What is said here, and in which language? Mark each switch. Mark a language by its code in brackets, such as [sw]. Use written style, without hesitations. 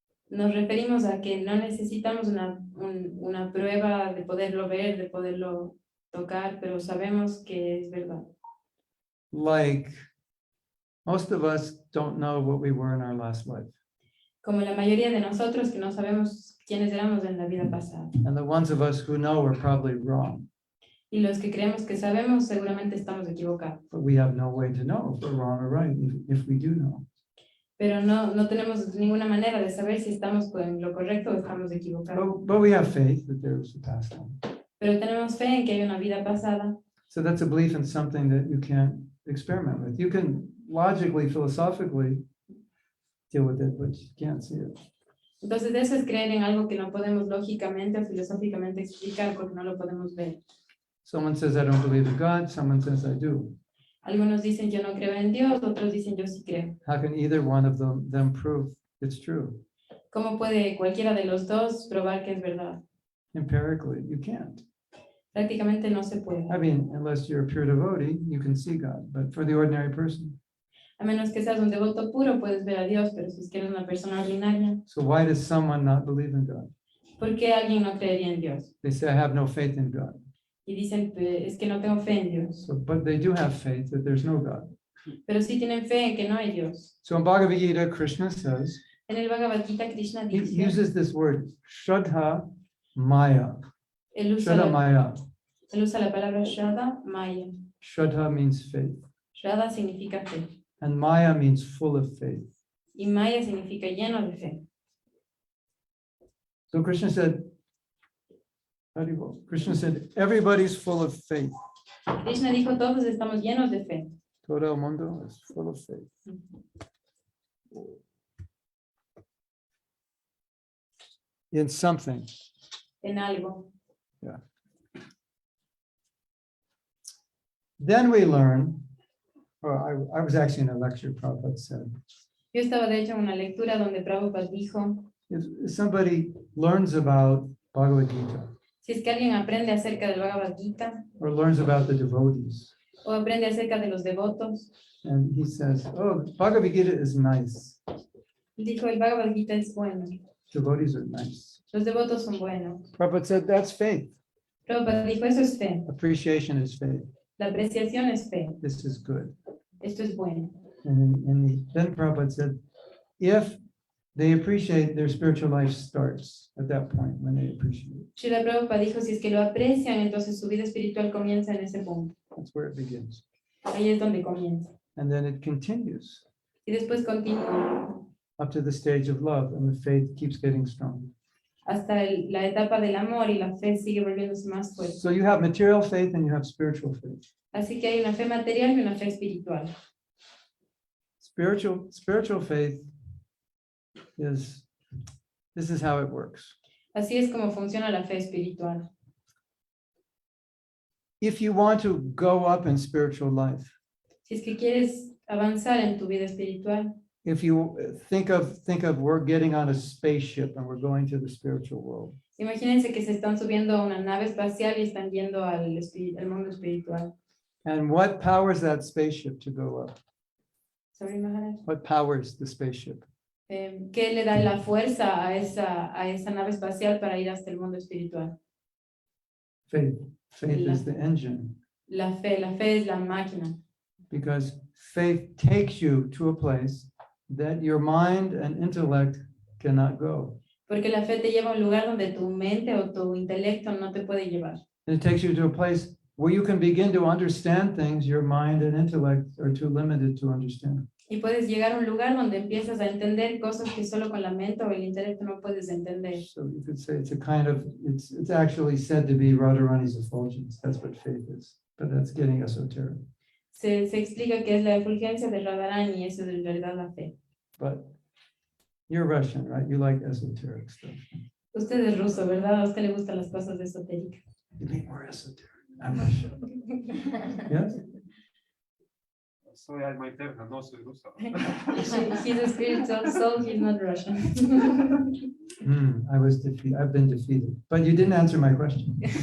[es] nos referimos a que no necesitamos una prueba de poderlo ver, de poderlo tocar, pero sabemos que es verdad. [en] Like most of us don't know what we were in our last life. [es] Como la mayoría de nosotros que no sabemos quiénes éramos en la vida pasada. [en] And the ones of us who know are probably wrong, [es] Y los que creemos que sabemos seguramente estamos equivocados. [en] but we have no way to know if we're wrong or right, if we do know. [es] Pero no tenemos ninguna manera de saber si estamos con lo correcto o estamos equivocados. [en] But we have faith that there is a past life. [es] Pero tenemos fe en que hay una vida pasada. [en] So that's a belief in something that you can't experiment with. You can logically, philosophically deal with it, but you can't see it. [es] Entonces eso es creer en algo que no podemos lógicamente o filosóficamente explicar porque no lo podemos ver. [en] Someone says, I don't believe in God. Someone says, I do. [es] Algunos dicen yo no creo en Dios, otros dicen yo sí creo. [en] How can either one of them prove it's true? [es] ¿Cómo puede cualquiera de los dos probar que es verdad? [en] Empirically, you can't. [es] Prácticamente no se puede. [en] I mean, unless you're a pure devotee, you can see God. But for the ordinary person, [es] A menos que seas un devoto puro, puedes ver a Dios, pero si es que eres una persona ordinaria, [en] so why does someone not believe in God? [es] ¿por qué alguien no creería en Dios? [en] They say, I have no faith in God. [es] Y dicen, es que no tengo fe en Dios. [en] So, but they do have faith that there's no God. [es] Pero sí tienen fe en que no hay Dios. [en] So in Bhagavad Gita, Krishna says, [es] En el Bhagavad Gita, Krishna [en] he [es] dice, [en] uses this word, Shraddha Maya. [es] él usa, Shraddha Maya. él usa la palabra Shraddha, Maya. [en] Shraddha means faith. [es] Shraddha significa fe. [en] And Maya means full of faith. [es] Y Maya significa lleno de fe. [en] So Krishna said, Krishna said, everybody's full of faith. [es] Krishna dijo, todos estamos llenos de fe. Todo el mundo [en] is full of faith. In something. [es] En algo. [en] Then we learn, or I was actually in a lecture Prabhupada said, [es] Yo estaba de hecho en una lectura donde Prabhupada dijo, [en] if somebody learns about Bhagavad Gita [es] Si es que alguien aprende acerca del Bhagavad Gita [en] or learns about the devotees, [es] o aprende acerca de los devotos, [en] and he says, oh, Bhagavad Gita is nice. [es] dijo el Bhagavad Gita es bueno, [en] Devotees are nice. [es] los devotos son buenos. [en] Prabhupada said, that's faith. [es] Prabhupada dijo, eso es fe, [en] Appreciation is faith. [es] la apreciación es fe, [en] This is good. [es] esto es bueno. [en] And then Prabhupada said, if they appreciate, their spiritual life starts at that point when they appreciate. [es] Srila Prabhupada dijo, si es que lo aprecian, entonces su vida espiritual comienza en ese punto. [en] That's where it begins. [es] Ahí es donde comienza. [en] And then it continues [es] Y después continúa [en] up to the stage of love, and the faith keeps getting stronger. [es] hasta la etapa del amor y la fe sigue volviéndose más fuerte. [en] So you have material faith and you have spiritual faith. [es] Así que hay una fe material y una fe espiritual. [en] Spiritual faith is, this is how it works. [es] Así es como funciona la fe espiritual. [en] If you want to go up in spiritual life, [es] Si es que quieres avanzar en tu vida espiritual, [en] if you think of we're getting on a spaceship and we're going to the spiritual world. [es] imagínense que se están subiendo a una nave espacial y están yendo al mundo espiritual. [en] And what powers that spaceship to go up? Sorry, Maharaj. What powers the spaceship? [es] ¿Qué le da la fuerza a esa nave espacial para ir hasta el mundo espiritual? [en] Faith. Faith is the engine, [es] La fe es la máquina. [en] because faith takes you to a place that your mind and intellect cannot go. [es] Porque la fe te lleva a un lugar donde tu mente o tu intelecto no te puede llevar. [en] And it takes you to a place where you can begin to understand things your mind and intellect are too limited to understand. [es] Y puedes llegar a un lugar donde empiezas a entender cosas que solo con la mente o el intelecto no puedes entender. [en] So you could say it's a kind of, it's actually said to be Radharani's effulgence. That's what faith is, but that's getting esoteric. [es] Se explica que es la efulgencia de Radharani y eso es en realidad la fe. [en] But you're Russian, right? You like esoteric stuff. [es] Usted es ruso, ¿verdad? A usted le gustan las cosas esotéricas. [en] You be more esoteric. I'm Russian. Yes? [es] Soy alma eterna, no soy ruso. [en] He's a spiritual soul, he's not Russian. I was defeated. I've been defeated. But you didn't answer my question.